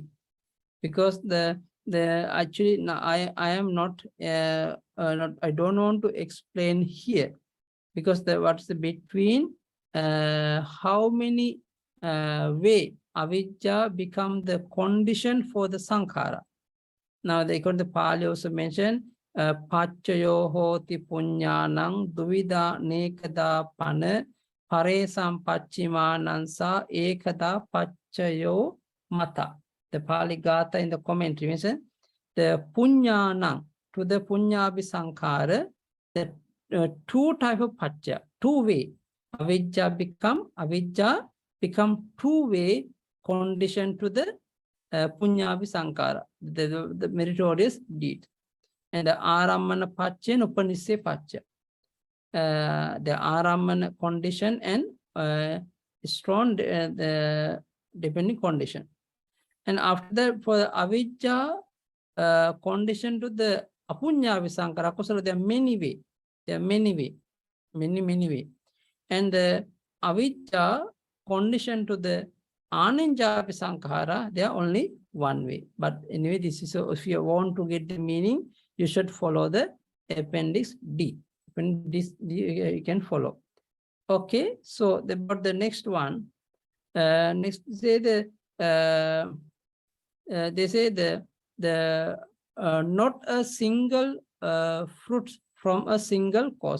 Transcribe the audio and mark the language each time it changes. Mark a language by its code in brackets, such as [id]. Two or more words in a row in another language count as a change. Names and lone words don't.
[en] Because actually I am not, I don't want to explain here, because what's the between how many way avijja become the condition for the sankhara. Now, according to Pali also mentioned, [pi] Paccaya hoti puññānaṁ duvida nekada pana paresam paccimanansa ekada paccayo mata. [en] The Pali Gatha in the commentary mentions the puññānaṁ, to the [pi] puññābhi sankhara, [en] the two type of pacca, two way. Avijja become two-way condition to the [pi] puññābhi sankhara, [en] the meritorious deed. And the [pi] arammana pacca [en] and [pi] upanisse pacca. [en] The arammana condition and strong depending condition. And after that, for the avijja condition to the [pi] apuññābhi sankhara, [en] there are many ways. There are many ways. Many ways. And the avijja condition to the [pi] anenjapi sankhara, [en] there are only one way. But anyway, this is, so if you want to get the meaning, you should follow the Appendix D. Appendix D you can follow. Okay, so about the next one. Next, say they say the not a single fruit from a single cause.